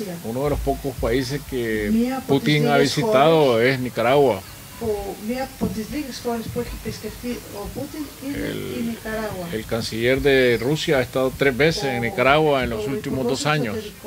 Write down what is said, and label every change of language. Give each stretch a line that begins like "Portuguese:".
Spanish: Uno de los pocos países que Putin ha visitado es Nicaragua.
Greek: μία από τις λίγες χώρες που έχει επισκεφτεί ο Πούτιν είναι η Νικαράγουα.
Spanish: El canciller de Rusia ha estado 3 veces en Nicaragua en los últimos 2 años.